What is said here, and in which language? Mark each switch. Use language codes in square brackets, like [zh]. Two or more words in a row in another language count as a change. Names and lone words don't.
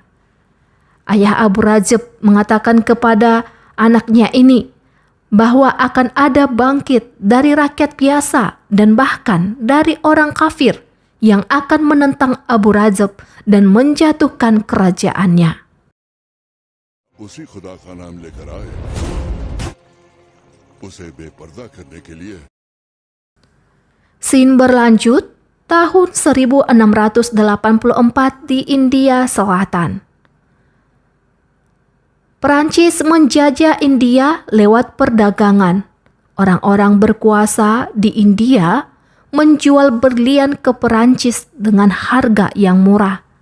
[id] Ayah Abu Rajab mengatakan kepada anaknya ini bahwa akan ada bangkit dari rakyat biasa dan bahkan dari orang kafir yang akan menentang Abu Rajab dan menjatuhkan kerajaannya. [hi] उसी खुदा का नाम लेकर आए उसे बेपर्दा करने के लिए. [id] Scene berlanjut tahun 1684 di India Selatan. Perancis menjajah India lewat perdagangan. Orang-orang berkuasa di India menjual berlian ke Perancis dengan harga yang murah.